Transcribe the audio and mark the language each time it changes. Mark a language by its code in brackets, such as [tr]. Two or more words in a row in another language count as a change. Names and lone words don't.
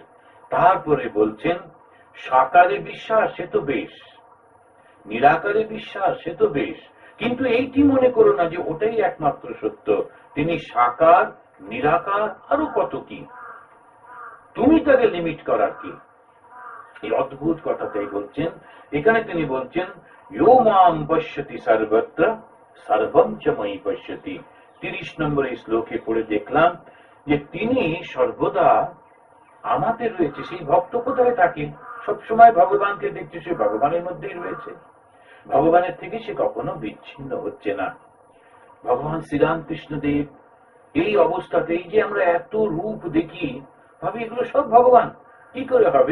[bn] তারপরে বলছেন সাকারে বিশ্বাস সে তো বেশ, নিরাকারে বিশ্বাস সে তো বেশ, কিন্তু এইটি মনে করো না যে ওটাই একমাত্র সত্য। তিনি সাকার, নিরাকার, আরো কত কি, তুমি তাকে লিমিট করার কি? এই অদ্ভুত কথাটাই বলছেন এখানে। তিনি বলছেন [sa] ইয়ো মাম পশ্যতি সর্বত্র সর্বম চ ময়ি পশ্যতি। [bn] 30 নম্বর এই শ্লোকে পড়ে দেখলাম যে তিনি সর্বদা আমাদের রয়েছে। সেই ভক্ত কোথায় থাকে? সবসময় ভগবানকে দেখছে, সে ভগবানের মধ্যেই রয়েছে, ভগবানের থেকে সে কখনো বিচ্ছিন্ন হচ্ছে না। ভগবান শ্রীরামকৃষ্ণদেব এই অবস্থাতেই যে আমরা এত রূপ দেখি, ভাবি এগুলো সব ভগবান, কি করে হবে?